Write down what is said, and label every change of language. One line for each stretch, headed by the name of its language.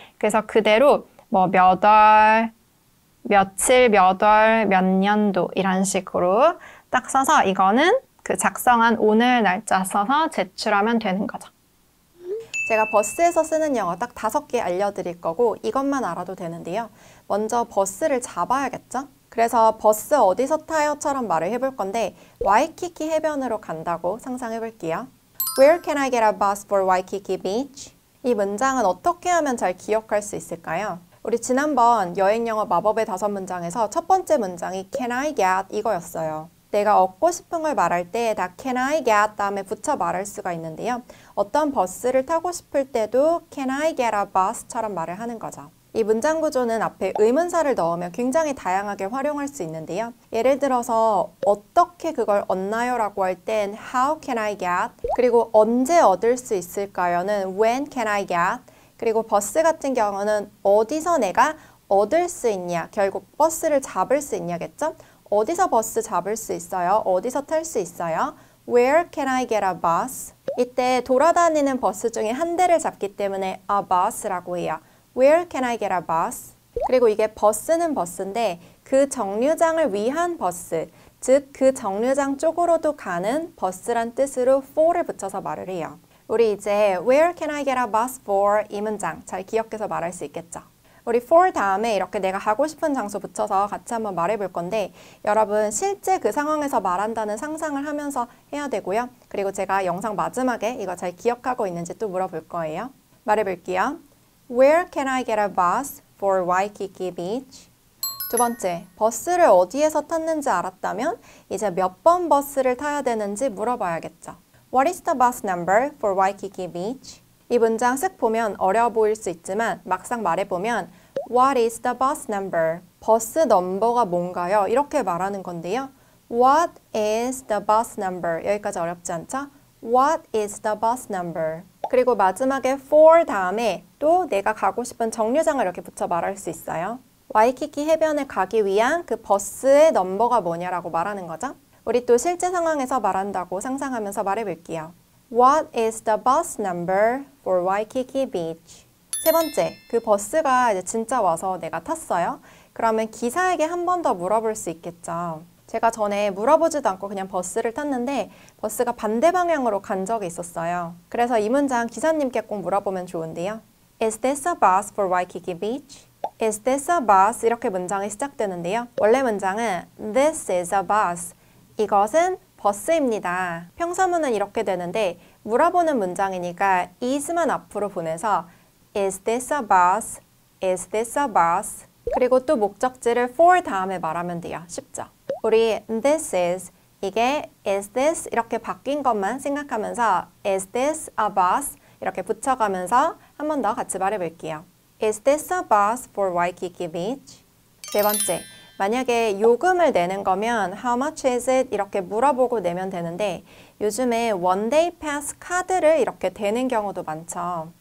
Korean: 그래서 그대로 뭐 몇 월, 며칠, 몇 월, 몇 년도 이런 식으로 딱 써서 이거는 그 작성한 오늘 날짜 써서 제출하면 되는 거죠. 제가 버스에서 쓰는 영어 딱 5개 알려드릴 거고 이것만 알아도 되는데요. 먼저 버스를 잡아야겠죠? 그래서 버스 어디서 타요?처럼 말을 해볼 건데 와이키키 해변으로 간다고 상상해 볼게요.
English: Where can I get a bus for Waikiki Beach?
Korean: 이 문장은 어떻게 하면 잘 기억할 수 있을까요? 우리 지난번 여행영어 마법의 5문장에서 첫 번째 문장이
English: Can I get
Korean: 이거였어요. 내가 얻고 싶은 걸 말할 때 다 Can I get 다음에 붙여 말할 수가 있는데요. 어떤 버스를 타고 싶을 때도
English: Can I get a bus
Korean: 처럼 말을 하는 거죠. 이 문장 구조는 앞에 의문사를 넣으면 굉장히 다양하게 활용할 수 있는데요. 예를 들어서 어떻게 그걸 얻나요? 라고 할 땐
English: How can I get?
Korean: 그리고 언제 얻을 수 있을까요?는
English: When can I get?
Korean: 그리고 버스 같은 경우는 어디서 내가 얻을 수 있냐? 결국 버스를 잡을 수 있냐겠죠? 어디서 버스 잡을 수 있어요? 어디서 탈 수 있어요?
English: Where can I get a bus?
Korean: 이때 돌아다니는 버스 중에 한 대를 잡기 때문에 a bus라고 해요.
English: Where can I get a bus?
Korean: 그리고 이게 버스는 버스인데 그 정류장을 위한 버스, 즉 그 정류장 쪽으로도 가는 버스란 뜻으로 for를 붙여서 말을 해요. 우리 이제
English: Where can I get a bus for?
Korean: 이 문장 잘 기억해서 말할 수 있겠죠? 우리 for 다음에 이렇게 내가 가고 싶은 장소 붙여서 같이 한번 말해볼 건데 여러분 실제 그 상황에서 말한다는 상상을 하면서 해야 되고요. 그리고 제가 영상 마지막에 이거 잘 기억하고 있는지 또 물어볼 거예요. 말해볼게요.
English: Where can I get a bus for Waikiki Beach?
Korean: 두 번째, 버스를 어디에서 탔는지 알았다면 이제 몇 번 버스를 타야 되는지 물어봐야겠죠.
English: What is the bus number for Waikiki Beach?
Korean: 이 문장 쓱 보면 어려워 보일 수 있지만 막상 말해보면
English: What is the bus number?
Korean: 버스 넘버가 뭔가요? 이렇게 말하는 건데요.
English: What is the bus number?
Korean: 여기까지 어렵지 않죠?
English: What is the bus number?
Korean: 그리고 마지막에 for 다음에 또 내가 가고 싶은 정류장을 이렇게 붙여 말할 수 있어요. 와이키키 해변에 가기 위한 그 버스의 넘버가 뭐냐라고 말하는 거죠. 우리 또 실제 상황에서 말한다고 상상하면서 말해볼게요.
English: What is the bus number for Waikiki Beach?
Korean: 세 번째, 그 버스가 이제 진짜 와서 내가 탔어요. 그러면 기사에게 한 번 더 물어볼 수 있겠죠. 제가 전에 물어보지도 않고 그냥 버스를 탔는데 버스가 반대 방향으로 간 적이 있었어요. 그래서 이 문장 기사님께 꼭 물어보면 좋은데요.
English: Is this a bus for Waikiki Beach? Is this a bus?
Korean: 이렇게 문장이 시작되는데요.
English: 원래 문장은 This is a bus.
Korean: 이것은 버스입니다. 평서문은 이렇게 되는데 물어보는 문장이니까 is만 앞으로 보내서
English: Is this a bus? Is this a bus?
Korean: 그리고 또 목적지를 for 다음에 말하면 돼요. 쉽죠? 우리 this is 이게 is this 이렇게 바뀐 것만 생각하면서
English: is this a bus?
Korean: 이렇게 붙여가면서 한 번 더 같이 말해볼게요.
English: Is this a bus for Waikiki Beach?
Korean: 네 번째, 만약에 요금을 내는 거면
English: How much is it?
Korean: 이렇게 물어보고 내면 되는데 요즘에 one day pass 카드를 이렇게 대는 경우도 많죠.